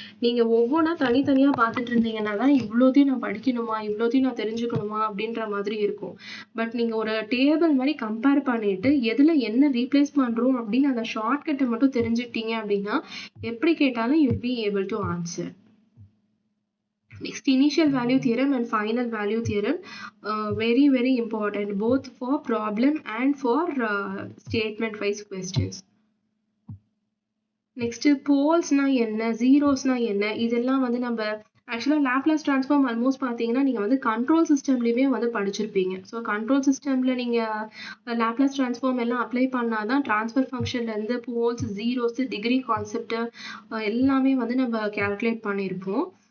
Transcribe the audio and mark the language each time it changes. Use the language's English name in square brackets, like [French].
[Tamil] நீங்கள் ஒவ்வொன்றா தனித்தனியாக பார்த்துட்டு இருந்தீங்கன்னா தான் இவ்வளோத்தையும் நான் படிக்கணுமா, இவ்வளோத்தையும் நான் தெரிஞ்சுக்கணுமா அப்படின்ற மாதிரி இருக்கும். பட் நீங்கள் ஒரு டேபிள் மாதிரி கம்பேர் பண்ணிட்டு எதில் என்ன ரீப்ளேஸ் பண்ணுறோம் அப்படின்னு அந்த ஷார்ட்கட்டை மட்டும் தெரிஞ்சுக்கிட்டீங்க அப்படின்னா எப்படி கேட்டாலும் [English] You be able to answer. Next, initial value theorem and final value theorem, very important both for problem and for statement wise questions. [Tamil] Next, poles na enna, zeros na enna, இதெல்லாம் வந்து நம்ம ஆக்சுவலாக லாப்லாஸ் டிரான்ஸ்ஃபார்ம் ஆல்மோஸ்ட் பார்த்தீங்கன்னா நீங்கள் வந்து control சிஸ்டம்லேயுமே வந்து படிச்சிருப்பீங்க. So control சிஸ்டமில் நீங்கள் லாப்லாஸ் டிரான்ஸ்ஃபார்ம் எல்லாம் அப்ளை பண்ணால் தான் transfer ஃபங்க்ஷன்லேருந்து poles, zeros, degree concept எல்லாமே வந்து நம்ம கேல்குலேட் பண்ணியிருப்போம்.